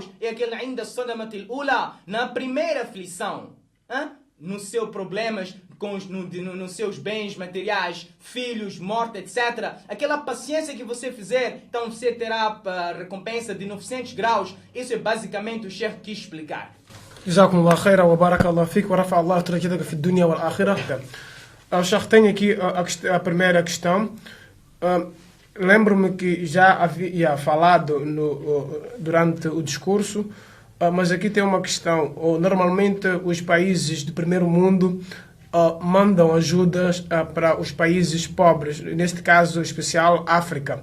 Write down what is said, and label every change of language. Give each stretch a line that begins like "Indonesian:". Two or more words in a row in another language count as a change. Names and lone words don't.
Portuguese: É aquele ainda
Arabic: الصدمة الأولى,
Portuguese: na primeira aflição. Nos seus problemas, nos seus bens materiais, filhos, morte, etc. Aquela paciência que você fizer, então você terá a recompensa de 900 graus. Isso é basicamente o Sheikh quis explicar.
Arabic: جزاكم الله خيرا وبارك الله فيك ورفع الله درجتك في الدنيا والآخرة.
Portuguese: O Sheikh tem aqui a primeira questão. Lembro-me que já havia falado durante o discurso, mas aqui tem uma questão. Normalmente os países do primeiro mundo mandam ajudas para os países pobres, neste caso especial África.